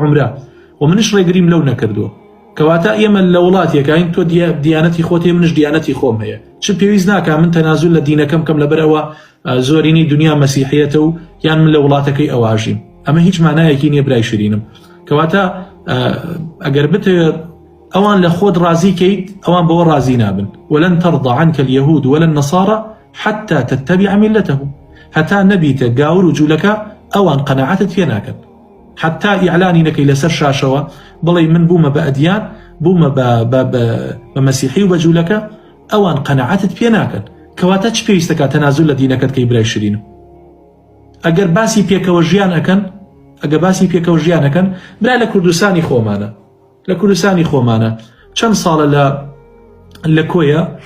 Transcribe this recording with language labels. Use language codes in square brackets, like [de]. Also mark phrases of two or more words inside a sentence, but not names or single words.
[ckb] عومرە و منش ڕێگریم لەو نەکردووە کەواتە ئێمە لە وڵاتێکین تۆ دیانەتی خۆت هەیە منش دیانەتی خۆم هەیە چ پێویست ناکە من تەنازول لە دینەکەم کەم لەبەرەوە زۆرینەی دنیا مەسیحیەتە و یان من لە وڵاتەکەی ئەواژیم ئەمە هیچ مانایەکی نییە برای شیرینم کەواتە ئەگەر بتەوێت ئەوان لە خۆت ڕازی کەیت ئەوان بەوە ڕازی نابن [ar] ولن ترضى عنك اليهود ولا النصارى حتى تتبع ملتهم [ckb] هەتا نەبیتە گاور و جوولەکە ئەوان قەناعەتت پێ ناکەن حتى ئیعلانی نەکەی لەسەر شاشەوە بڵێ من بوومە بە ئەدیان بوومە بە مەسیحی و بە جوولەکە ئەوان قەناعەتت پێ ناکەن کەواتە چ پێویستەکە تەنازول لە دینەکەت کەی برای شیرینم ئەگەر باسی پێکەوە ژیان ئەەکەن برای لە کوردستانی خۆمانە چەند ساڵە لە کۆیە